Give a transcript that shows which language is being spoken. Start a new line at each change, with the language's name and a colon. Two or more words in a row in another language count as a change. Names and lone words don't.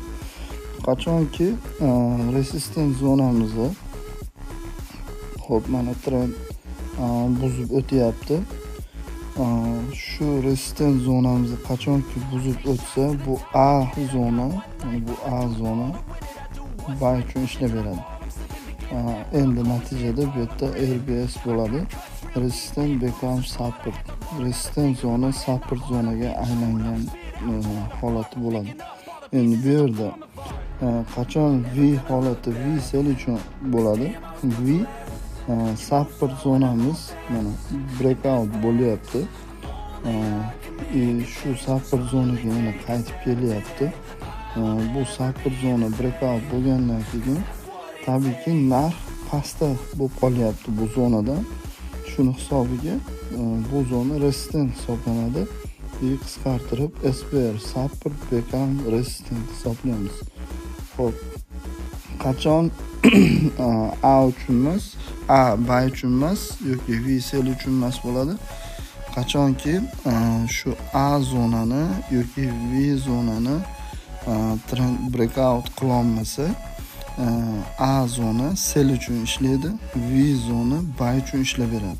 Uzbek: Qachonki resistance zonamizni xo'p, mana trend buzib o'tyapti. Shu resistance zonamizni qachonki buzib o'tsa, bu A zona, bu A zona buy uchun ishlab beradi. Endi natijada bu yerda RBS bo'ladi.
English: Resistance become support.
Uzbek: Resistance zona support zonaga aylangan holati bo'ladi. Endi bu yerda qachon V holati V sell uchun bo'ladi. V support zonamiz mana breakout bo'lyapti. Shu support zonaga yana qaytib kelyapti. Bu support zona breakout bo'lgandan keyin tabiiyki narx pastda bo'lib qolyapti bu zonada. Shuni hisobiga bu zona resistance hisoblanadi. Qisqartirib SPR
English: support become resistance
Uzbek: hisoblaymiz. Xo'p, qachon A uchun emas, A buy uchun emas yoki V sell uchun emas bo'ladi. Qachonki shu A zonani yoki V zonani trend breakout qila olmasa, A zona sell uchun ishlaydi, V zona buy uchun ishlab beradi.